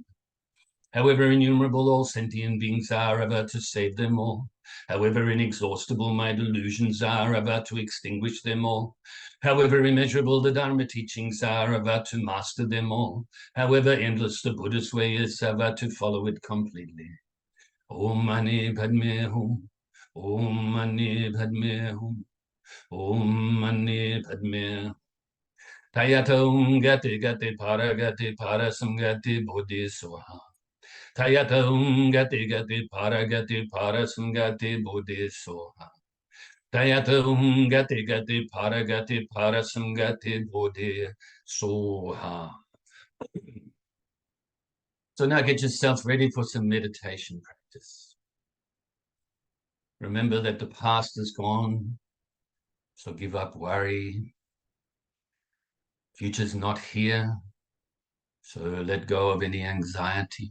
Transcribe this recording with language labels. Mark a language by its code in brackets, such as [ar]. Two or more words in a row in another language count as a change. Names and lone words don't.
[en] However innumerable all sentient beings are, about to save them all. However inexhaustible my delusions are, about to extinguish them all. However immeasurable the Dharma teachings are, about to master them all. However endless the Buddhist way is, about to follow it completely. [sa] Om Mani Padme Hum. Om Mani Padme Hum. Om Mani Padme Hum. Tayatam Gati Gati Para Samgati Bodhisoha. Tayatam Gati Gati Para Samgati Bodhisoha. Tayatam Gati Gati Para Samgati Bodhisoha. [en] So now get yourself ready for some meditation practice. Remember that the past is gone, so give up worry. Future's not here, so let go of any anxiety.